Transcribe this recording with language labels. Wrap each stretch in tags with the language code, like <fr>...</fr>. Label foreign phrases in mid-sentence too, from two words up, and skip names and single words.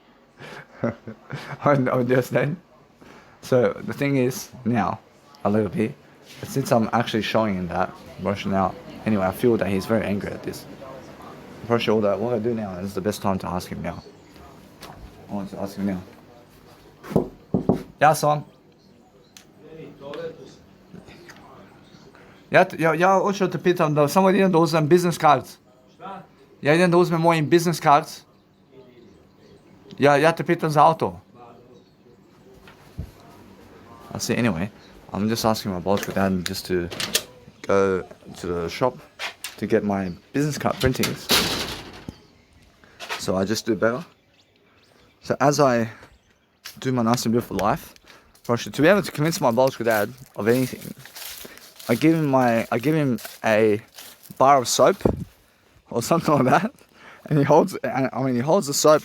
<en>I understand. So the thing is, now, a little bit, since I'm actually showing him that, now, anyway, I feel that he's very angry at this. I'm pretty sure that what I do now is the best time to ask him now. I want to ask him now.</en> <sr>Ja, son. Ja hoću te pitam da samo idem da uzmem</sr> <en>business cards.</en> <sr>Šta? Ja idem da uzmem mojim</sr> <en>business cards.</en> <sr>Ja te pitam za auto.</sr> <en>I see, anyway, I'm just asking my biological dad just to go to the shop to get my business card printings. So I just do better. So as I do my nice and beautiful life, to be able to convince my biological dad of anything, I give him a bar of soap or something like that, and he holds the soap.</en>